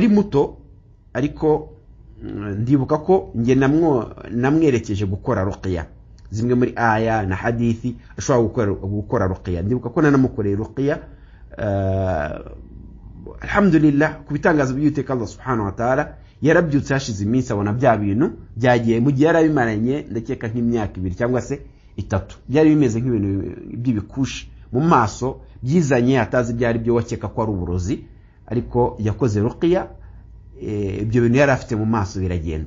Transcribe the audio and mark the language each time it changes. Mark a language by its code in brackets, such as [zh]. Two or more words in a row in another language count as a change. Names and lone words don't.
[rw] Nari muto ariko ndibuka ko nge namwerekeje gukora ruqya zimwe muri aya na hadithi ashobora gukora ruqya. Ndibuka ko nanamukoreye ruqya alhamdulillah kubitangaza by'Uwiteka Allah [ar] سبحانه وتعالى. [rw] Yarabyutse hashize iminsi abona bya bintu byagiye mu gihe yarabimaranye ndakeka nk'imyaka 2 cyangwa se 3 byari bimeze nk'ibintu by'ibikushi mu maso byizanye atazi byari byo wakeka ko ari uburozi, ariko yakoze ruqya ibyo bintu yari afite mu maso biragenda.